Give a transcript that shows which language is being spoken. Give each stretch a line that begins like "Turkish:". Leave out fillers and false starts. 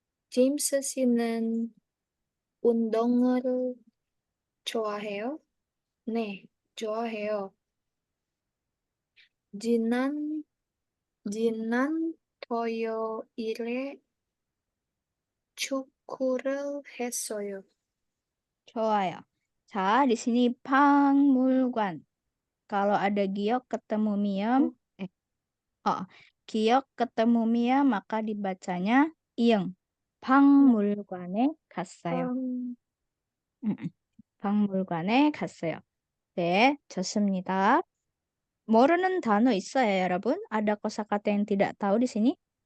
Korean: 제임스 씨는 운동을 좋아해요? 네, 좋아해요. 지난 토요일에 축구를 했어요. 좋아요.
Indonesian: 자, di sini 박물관. Kalau ada giok ketemu miem, giok ketemu miem maka dibacanya ieng.
Korean: 박물관에 갔어요. 박물관에 갔어요. 네, 좋습니다. 모르는 단어 있어요, 여러분?
Indonesian: ada kosakata yang tidak tahu di sini?